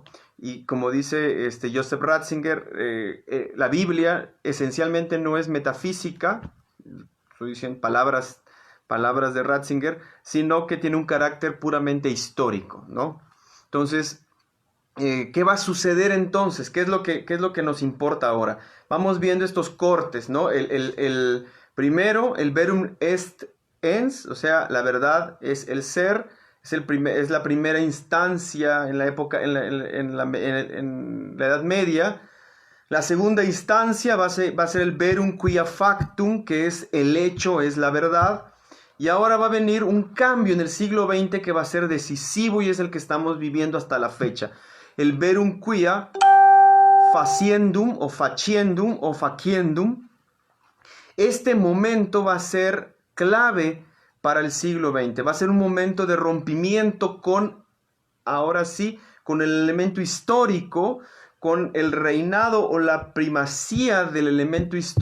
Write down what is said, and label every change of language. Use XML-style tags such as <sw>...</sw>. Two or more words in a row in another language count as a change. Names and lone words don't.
<es>Y como dice Joseph Ratzinger, la Biblia esencialmente no es metafísica, estoy diciendo palabras de Ratzinger, sino que tiene un carácter puramente histórico, ¿no? Entonces, ¿qué va a suceder entonces? ¿Qué es lo que nos importa ahora? Vamos viendo estos cortes, ¿no? El primero, el</es> <la>verum est ens,</la> <es>o sea, la verdad es el ser, es la primera instancia en la época, en la Edad Media. La segunda instancia va a ser el</es> <la>verum quia factum,</la> <es>que es el hecho, es la verdad. Y ahora va a venir un cambio en el siglo XX que va a ser decisivo y es el que estamos viviendo hasta la fecha.</es> <la>El verum quia faciendum o faciendum o faciendum.</la> <es>Este momento va a ser clave para el siglo XX. Va a ser un momento de rompimiento ahora sí, con el elemento histórico, con el reinado o la primacía del elemento histórico.</es>